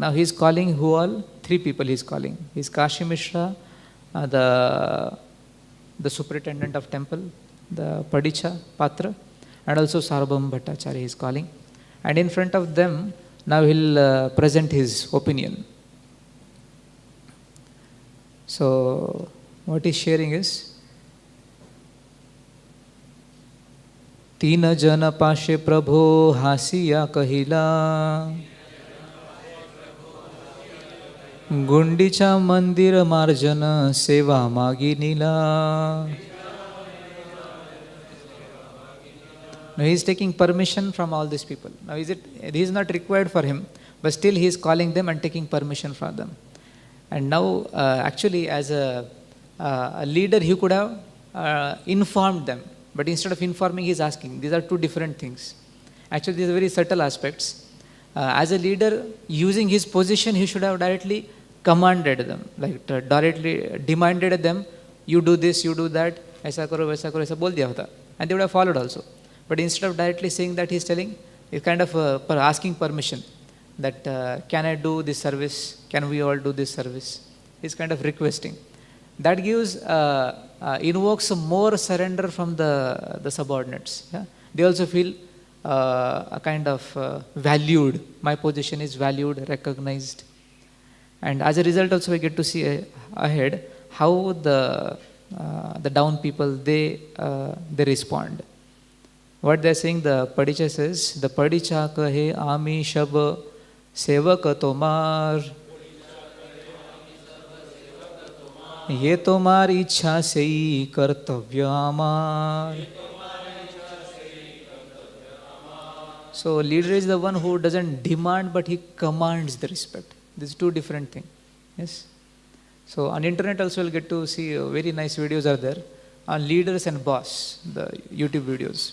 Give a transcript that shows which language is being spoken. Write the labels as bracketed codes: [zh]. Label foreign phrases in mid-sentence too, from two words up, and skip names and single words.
[en] Now he is calling who all? Three people he is calling. He is Kashi Mishra, the superintendent of temple, the Padicha, Patra, and also Sarvabhauma Bhattacharya he is calling. And in front of them, now he'll present his opinion. So, what he's sharing is, [bn] তীন জন পাশে প্রভো হাসিয়া কহিলা গুণ্ডিচা মন্দির মার্জন সেবা মাগিনীলা. [en] Now he is taking permission from all these people. Now he is not required for him, but still he is calling them and taking permission from them. And now actually as a leader he could have informed them. But instead of informing, he is asking. These are two different things. Actually, these are very subtle aspects. As a leader, using his position, he should have directly commanded them, like directly demanded them, you do this, you do that, [hi] ऐसा करो, ऐसा बोल दिया होता. [en] And they would have followed also. But instead of directly saying that, he is telling, he's kind of asking permission that can I do this service? Can we all do this service? He's kind of requesting. That gives invokes more surrender from the subordinates. Yeah? They also feel a kind of valued. My position is valued, recognized. And as a result also we get to see ahead how the down people, they respond. What they are saying, the Padicha says, the Padicha [bn] কহে আমি সব সেবক তোমার [hi] ये तुम्हारी इच्छा से ही कर्तव्य हमार. [en] So leader is the one who doesn't demand but he commands the respect. These two different things. Yes. So on internet also you'll get to see very nice videos are there on leaders and boss. The YouTube videos.